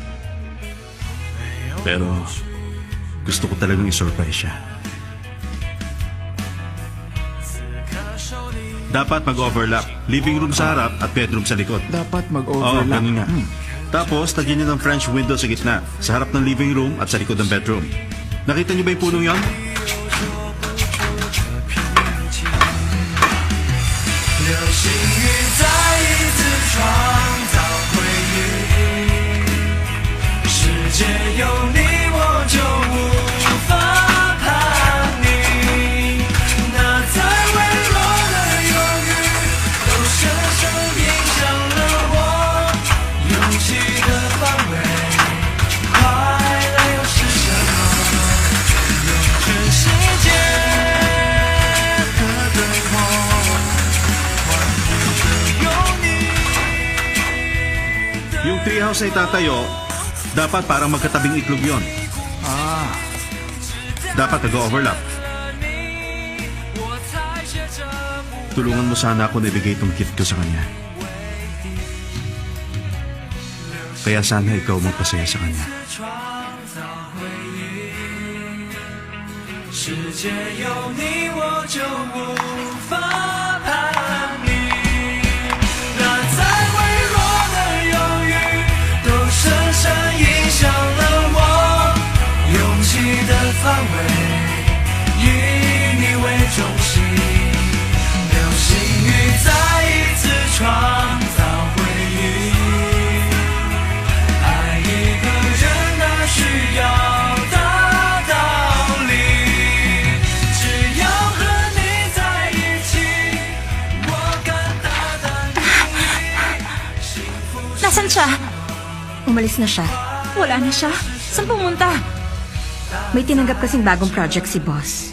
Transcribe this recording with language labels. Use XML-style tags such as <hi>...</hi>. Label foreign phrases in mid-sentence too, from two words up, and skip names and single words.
<tl>Pero gusto ko talagang isurprise siya. Dapat mag-overlap.</tl> <en>Living room</en> <tl>sa harap at bedroom sa likod. Dapat Oo, mag-overlap. ganun nga. Tapos, tagyan niyo ng</tl> <en>French window</en> <tl>sa gitna, sa harap ng</tl> <en>living room</en> <tl>at sa likod ng bedroom. Nakita niyo ba yung punong yon?</tl> <zh>流星雨再一次创造回忆，世界有你我就无法叛逆，那再微弱的犹豫都深深影响了我勇气的范围。快乐又是什么？用全世界的对我。</zh> <tl>Yung treehouse na itatayo, dapat parang magkatabing itlog yon. Dapat nag-overlap. Tulungan mo sana ako na ibigay itong gift ko sa kanya. Kaya sana ikaw magpasaya sa kanya.</tl> <zh>世界有你我就无法叛逆，那再微弱的犹豫都深深影响了我勇气的范围，以你为中心，流星雨再一次创造回忆，爱一个人哪需要</zh> <tl>Nasaan siya? Umalis na siya. Wala na siya. Saan pumunta? May tinanggap kasing bagong project si boss.</tl>